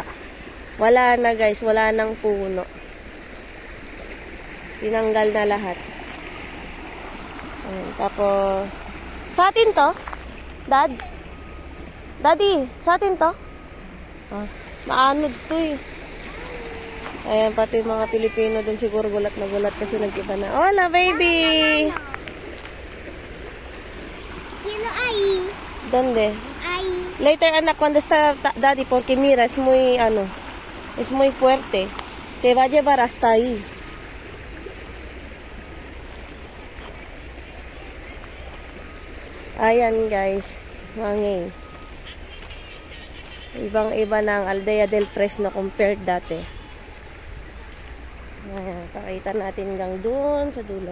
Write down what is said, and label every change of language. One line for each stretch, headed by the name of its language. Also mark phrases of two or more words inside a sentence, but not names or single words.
Filipino: Wala na guys. Wala nang puno. Tinanggal na lahat. Ayan. Tapos sa atin to? Dad? Daddy, sa atin to? Maanod to eh. Ayan, pati mga Pilipino dun siguro gulat na gulat kasi nag-iba na.
Spanish: Hola, baby! Hello, ahí. ¿Dónde? Ahí.
English: Later, anak,
Spanish: cuando está daddy, porque mira, es muy, es muy fuerte. Te va a llevar hasta ahí.
Filipino: Ayan, guys. Mangay. Ibang-iba na ang Aldea del Fresno compared dati. Ayan, pakita natin hanggang doon sa dulo.